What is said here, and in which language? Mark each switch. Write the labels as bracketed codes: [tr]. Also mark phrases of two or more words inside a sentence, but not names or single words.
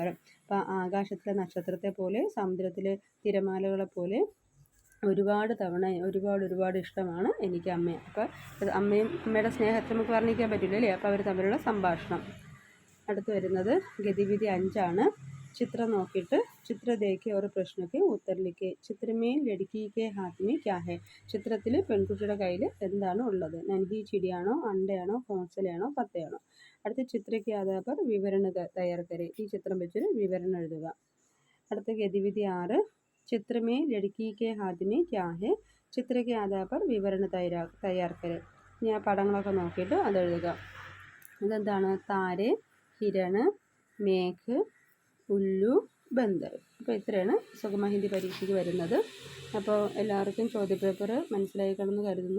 [ml] അപ്പോൾ ആകാശത്തിലെ നക്ഷത്രത്തെ പോലെ സമുദ്രത്തിലെ തിരമാലകളെ പോലെ ഒരുപാട് തവണ ഒരുപാട് ഇഷ്ടമാണ് എനിക്ക് അമ്മയെ. അപ്പോൾ അമ്മയും അമ്മയുടെ സ്നേഹത്തെ നമുക്ക് വർണ്ണിക്കാൻ പറ്റില്ല അല്ലേ? അപ്പോൾ അവർ തമ്മിലുള്ള സംഭാഷണം. അടുത്ത് വരുന്നത് ഗതിവിധി 5. ചിത്രം നോക്കിയിട്ട് [hi] चित्र देखे और प्रश्न के उत्तर लिखे. चित्र में लड़की के हाथ में क्या है? [ml] ചിത്രത്തിൽ പെൺകുട്ടിയുടെ കയ്യിൽ എന്താണ് ഉള്ളത്? നൻഹി ചിടിയാണോ, അണ്ടയാണോ, ഹോംസലയാണോ, പത്തയാണോ? അടുത്ത ചിത്രയ്ക്ക് [hi] आधार पर विवरण तैयार करे. [ml] ഈ ചിത്രം വെച്ചൊരു വിവരണം എഴുതുക. അടുത്ത ഗതിവിധി 6. [hi] ചിത്ര में लड़की के हाथ में क्या है? ചിത്ര के आधार पर विवरण तैयार करे. [ml] ഇനി ആ പടങ്ങളൊക്കെ നോക്കിയിട്ട് അതെഴുതുക. ഇതെന്താണ്? [hi] तारे, हिरन, मेघ, उल्लू, बंदर. [ml] അപ്പോൾ ഇത്രയാണ് സുഗമ ഹിന്ദി പരീക്ഷയ്ക്ക് വരുന്നത്. അപ്പോൾ എല്ലാവർക്കും ചോദ്യപേപ്പർ മനസ്സിലായി കാണുമെന്ന് കരുതുന്നു.